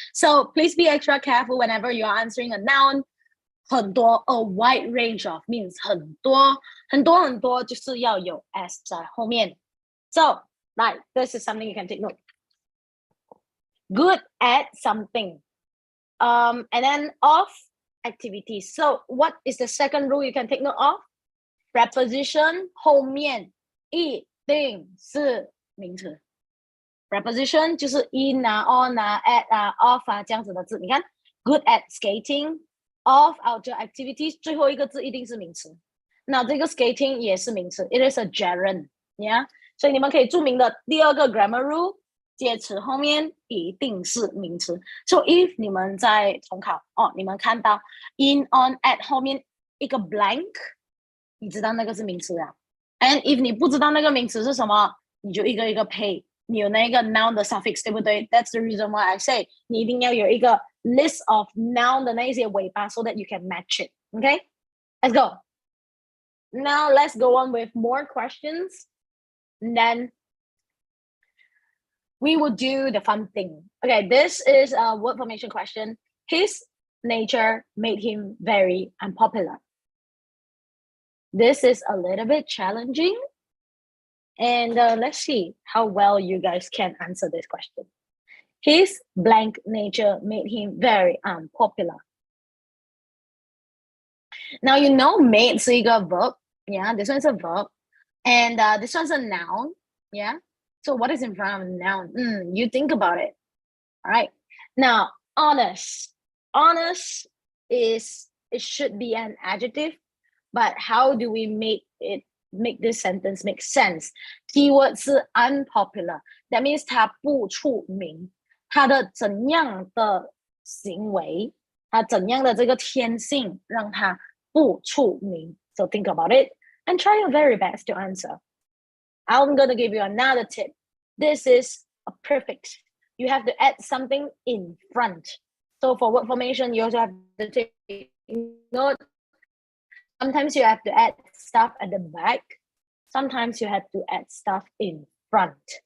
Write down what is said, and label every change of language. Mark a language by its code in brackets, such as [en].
[en] So please be extra careful whenever you're answering a noun. [zh] 很多, [en] a wide range of means [zh] 很多就是要有 s 在后面. [en] So, like, this is something you can take note. Good at something. And then of activities. So, what is the second rule you can take note of? [zh] Preposition 后面一定是名词. Preposition 就是 in 啊 on 啊 at 啊 off 啊这样子的字. 你看 [en] good at skating, of outdoor activities [zh] 最后一个字一定是名词. 那这个 skating 也是名词. [en] It is a gerund. Yeah? [zh] 所以你们可以注明的第二个 grammar rule, 介词后面一定是名词. [en] So if [zh] 你们在重考你们看到 in, on, at 后面一个 blank, 你知道那个是名词啊. [en] And if [zh] 你不知道那个名词是什么，你就一个一个配。你有那个 noun 的 suffix 对不对？ [en] That's the reason why I say [zh] 你一定要有一个 [en] list of noun [zh] 的那些尾巴 [en] so that you can match it. Okay? Let's go. Now let's go on with more questions. And then we will do the fun thing. Okay, this is a word formation question. His nature made him very unpopular. This is a little bit challenging. And let's see how well you guys can answer this question. His blank nature made him very unpopular. Now, made [zh] 是一个 [en] verb. Yeah, this one's a verb. And this one's a noun. Yeah. So what is in front of a noun? You think about it. All right. Now, honest. Honest it should be an adjective. But how do we make it make this sentence make sense. [zh] Keyword 是 unpopular. That means 它不出名，它的怎样的行为，它怎样的这个天性让它不出名。 [en] So think about it and try your very best to answer. I'm going to give you another tip. This is a prefix. You have to add something in front. So for word formation, you also have to take note. Sometimes you have to add stuff at the back. Sometimes you have to add stuff in front.